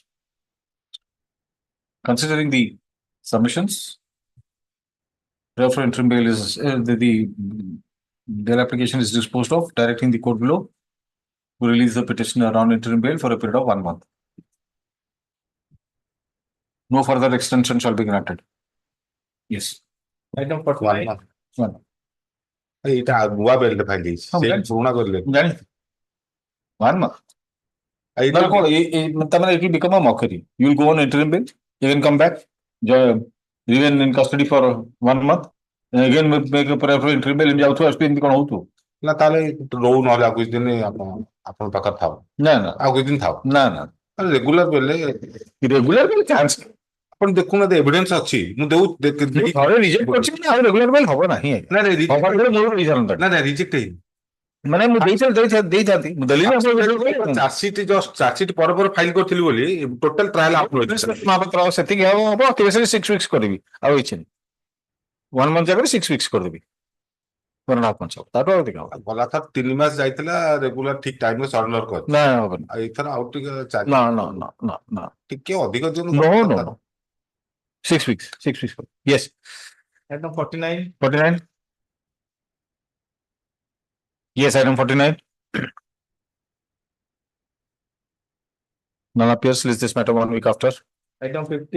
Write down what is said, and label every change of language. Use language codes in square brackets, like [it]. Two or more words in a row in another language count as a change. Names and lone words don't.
[en] Considering the submissions, therefore interim bail is the bail application is disposed of, directing the court below to release the petitioner on interim bail for a period of 1 month. No further extension shall be granted. Yes. Item 49. One. [or] ଏଇଟା ନୂଆ ବେଲରେ ଫାଇଲ ହେଇଛି ସେ ପୁରୁଣା କରିଲେ ଜାଣି 1 month. [en] No, it will become a mockery. You will go on interim bail, you can come back, remain in custody for 1 month, and again make a prayer for interim bail, [or] ଯାଉଥିବ ଆସୁଥିବ ଏମିତି କଣ ହଉଥିବ? ନା ତାହେଲେ ରହୁ ନହେଲେ ଆଉ କିଛି ଦିନ ଆପଣଙ୍କ ପାଖରେ ଥାଉ ନା ନା ଆଉ କିଛି ଦିନ ଥାଉ ନା ନା [en] regular bail bail chance [or] ଆପଣ ଦେଖୁନାହାନ୍ତି ଏଭିଡେନ୍ସ ଅଛି ମୁଁ ଥରେ ରିଜେକ୍ଟ କରିଛି ମାନେ ଆଉ [en] regular bail [or] ହବ ନାହିଁ ନା ନା ରିଜେକ୍ଟ ହେଇନି ମାନେ ମୁଁ ଦେଇଥାନ୍ତି ମୁଁ ଦେଲି [en] chargesheet chargesheet [or] ପରେ ପରେ ଫାଇଲ କରିଥିଲି ବୋଲି [en] total trial [or] ମହାପାତ୍ର ସେତିକି ହବ କେସରେ 6 weeks କରିବି ଆଉ କିଛି ନାହିଁ 1 month ଜାଗାରେ 6 weeks କରିଦେବି 1.5 months ତାଠୁ ଆଉ ଅଧିକ ହବ ଗଲା ଥର 3 ମାସ ଯାଇଥିଲା ରେଗୁଲାର ଠିକ ଟାଇମରେ ସରେଣ୍ଡର କରି ନା ହବନି ଆଉ ଏଥର ଆଉ ଟିକେ ନା ନା ନା ନା ନା ଟିକେ ଅଧିକ ଦିନ [en] no 6 weeks yes. Item 49. 49. Yes, item 49. None appears. List this matter 1 week after. Item 50.